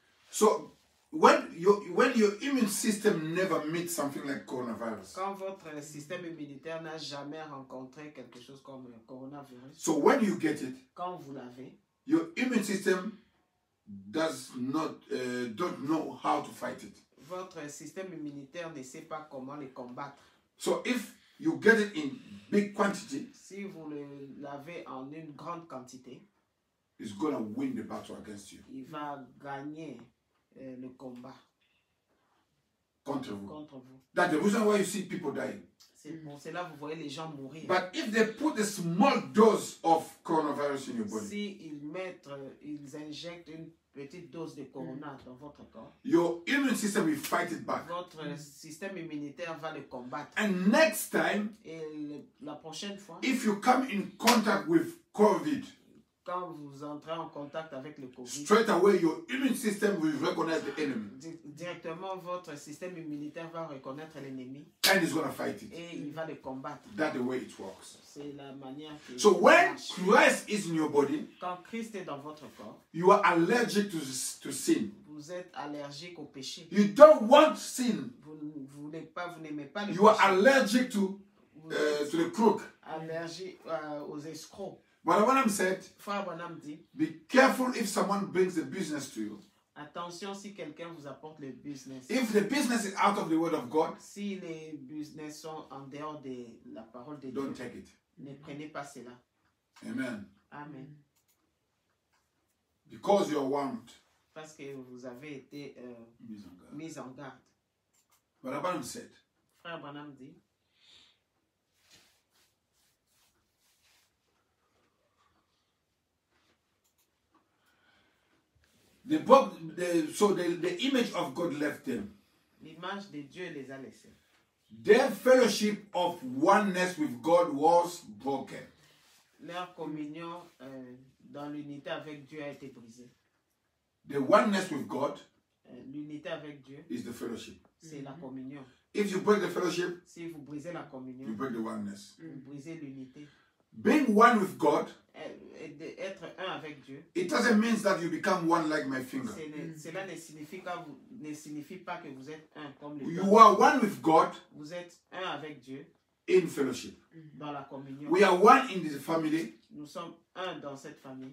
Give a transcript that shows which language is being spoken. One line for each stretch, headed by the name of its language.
English: So when your immune system never meets something like coronavirus,
French: Quand votre système immunitaire n'a jamais rencontré quelque chose comme le coronavirus,
English: so when you get it,
French: quand vous l'avez,
English: your immune system does not don't know how to fight it.
French: votre système immunitaire ne sait pas comment le combattre.
English: So if you get it in big quantity,
French: Si vous l'avez en une grande quantité,
English: it's gonna win the battle against you,
French: il va gagner le combat contre vous. contre vous.
English: That's the reason why you see people dying.
French: C'est pour cela que vous voyez les gens mourir.
English: But if they put a small dose of coronavirus in your body,
French: Si ils injectent une petite dose de corona dans votre corps,
English: your immune system will fight it back.
French: votre système immunitaire va le combattre.
English: And next time,
French: Et la prochaine fois,
English: if you come in contact with COVID,
French: quand vous entrez en contact avec le Covid,
English: straight away your immune system will recognize the enemy
French: directement votre système immunitaire va reconnaître l'ennemi
English: and it's going to fight it.
French: et il va le combattre.
English: That's the way it works.
French: C'est la manière que
English: So
French: ça
English: when
French: marche.
English: Christ is in your body,
French: Quand Christ est dans votre corps,
English: you are allergic to sin.
French: vous êtes allergique au péché.
English: You don't want sin.
French: Vous n'aimez pas le
English: You are
French: péché.
English: allergic to
French: Vous êtes
English: the crook.
French: allergique aux escrocs.
English: But what I'm said,
French: Frère Branham dit,
English: be careful if someone brings the business to you.
French: attention si quelqu'un vous apporte le business.
English: If the business is out of the word of God,
French: Si les business sont en dehors de la parole de Dieu,
English: don't take it.
French: ne prenez pas cela.
English: Amen.
French: Amen.
English: Because you're warned.
French: Parce que vous avez été mis en garde.
English: But Abraham said,
French: Frère Branham dit,
English: the image of God left them.
French: l'image de Dieu les a laissés.
English: Their fellowship of oneness with God was broken.
French: Leur communion dans l'unité avec Dieu a été brisée.
English: The oneness with God
French: L'unité avec Dieu,
English: is the fellowship.
French: c'est la communion.
English: If you break the fellowship,
French: Si vous brisez la
English: you
French: communion,
English: break the oneness.
French: vous brisez l'unité.
English: Being one with God,
French: Être un avec Dieu,
English: it doesn't mean that you become one like my finger.
French: cela ne signifie pas que vous êtes un comme les
English: You
French: autres.
English: are one with God
French: Vous êtes un avec Dieu
English: in fellowship.
French: dans la communion.
English: We are one in the family
French: Nous sommes un dans cette famille,